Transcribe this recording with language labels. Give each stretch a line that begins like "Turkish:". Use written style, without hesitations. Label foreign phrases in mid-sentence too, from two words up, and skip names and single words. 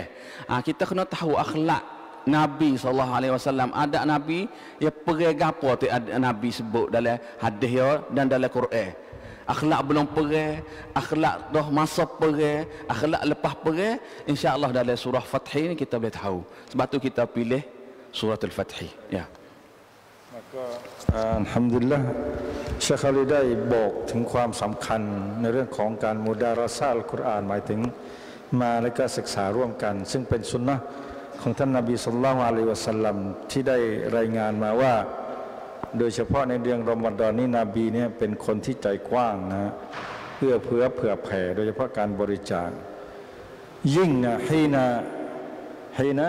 Malay: Kita kena tahu akhlak Nabi
Arabic: صلى الله عليه وسلم,
Malay: adab Nabi ya perang gapo tu Nabi sebut dalam hadis ya dan dalam Quran. Akhlak belum perang, akhlak dah masa perang, akhlak lepas perang, insya-Allah dalam surah Fath ni kita boleh tahu. Sebab tu kita pilih surah Al-Fath. Ya. Maka alhamdulillah Syekh Ali
Thai: ได้บอกถึงความสำคัญในเรื่องของการ
Arabic: مدارسة القرآن
Thai: หมายถึงมาและก็ศึกษาร่วมกันซึ่งเป็นสุนนะห์ของท่านนบี
Arabic: صلى الله عليه وسلم
Thai: ที่ได้รายงานมาว่าโดยเฉพาะในเดือนรอมฎอนนี้นบีเนี่ยเป็นคนที่ใจกว้างนะเพื่อเผื่อแผ่โดยเฉพาะการบริจาคยิ่งฮีนะ